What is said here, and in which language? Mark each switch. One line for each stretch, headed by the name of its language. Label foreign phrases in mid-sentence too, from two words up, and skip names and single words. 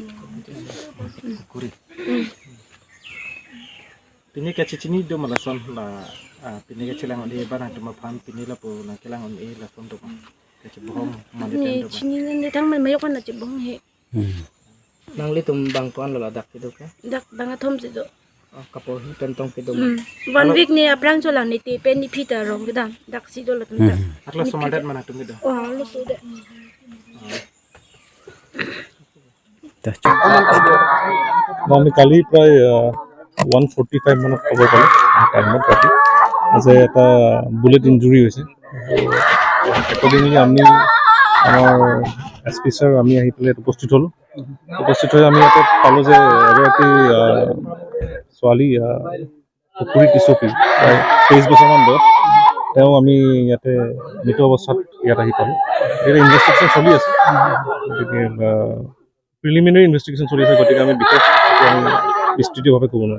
Karbi: kuri pini ka chini do mala son la pini ka chilang on e bana to ma phan pini la po na kilang on e la son to ka chi bohong ma de ni do chini ne tang man mayok na chi bong he nang li tum bang kon la dak ke do ka dak bang athom si do kapo hi pen tong ke do 1 week ni aprang cholang ni te pen ni phita rong gedam dak si do la tum ta atla somadat mana tum do lo so de
Assamese: আমি কালি প্ৰায় 1:45 মানত খবৰ পালোঁ টাইমত ৰাতি যে এটা
English: bullet injury
Assamese: হৈছে একদিনলি আমি আমাৰ SP ছাৰ আমি আহি পেলাই উপস্থিত হ'লোঁ উপস্থিত হৈ আমি ইয়াতে পালোঁ যে এগৰাকী ছোৱালী পুখুৰী টিচপি প্ৰায় 23 বছৰমান বয়স তেওঁ আমি ইয়াতে মৃত অৱস্থাত ইয়াত আহি পালোঁ এতিয়া ইনভেষ্টিগেশ্যন চলি আছে গতিকে
English: preliminary investigation
Assamese: চলি আছে, গতিকে আমি বিশেষ বিস্তৃতভাৱে ক'ব নোৱাৰিম।